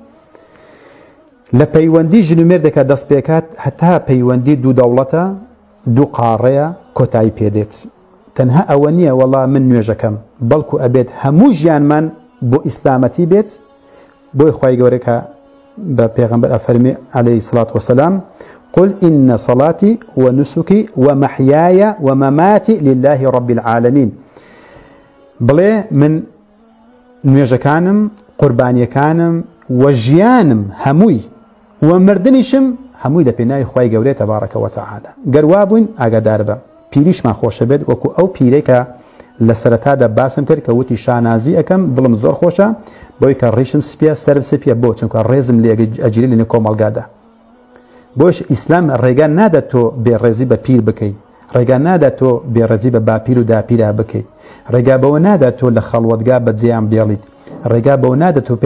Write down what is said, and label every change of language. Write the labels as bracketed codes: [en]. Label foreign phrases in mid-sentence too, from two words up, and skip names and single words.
[ckb] لە پەیوەندی ژن و مێردێکە دەست پێکات هەتا پەیوەندی دوو دەوڵەتە دوو قاڕەیە کۆتایی پێدێت تەنها ئەوە نییە وەڵا من نوێژەکەم بەڵکو ئەبێت هەموو ژیانمان بۆ ئیسلامەتی بێت بۆی خوای گەورەکە بە پێغەمبەر ئەفەرمێ [ar] عەلەیهی سڵات وسەلام قل إن صلاتي ونسكي ومحياي ومماتي لله رب العالمين [ckb] بڵێ من نوێژەکانم قوربانیەکانم وەژیانم هەمووی ومردنیشم هەمووی لە پێناوی خوای گەورەی [ar] تەبارەکە وتەعالە [ckb] گەر وا بووین ئاگادار بە پیریشمان خۆشە بێت وەکو ئەو پیرەی کە لە سەرەتادا باسم کرد کە وتی شانازی ئەەکەم دڵم زۆر خۆشە بۆی کە ڕیشم سپیە سەرم سپیە بۆ چونکە ڕێزم لێ ئەجیری لەنێو کۆمەڵگادا بۆش ئیسلام ڕێگا نادات تۆ بێڕێزی بە پیر بکەیت ڕێگا نادات تۆ بێڕێزی بە باپیر و داپیرا بکەیت ڕێگا بەوە نادات تۆ لە خەڵوەتگا بەجێیان بێڵیت ڕێگا بەوە نادات تۆ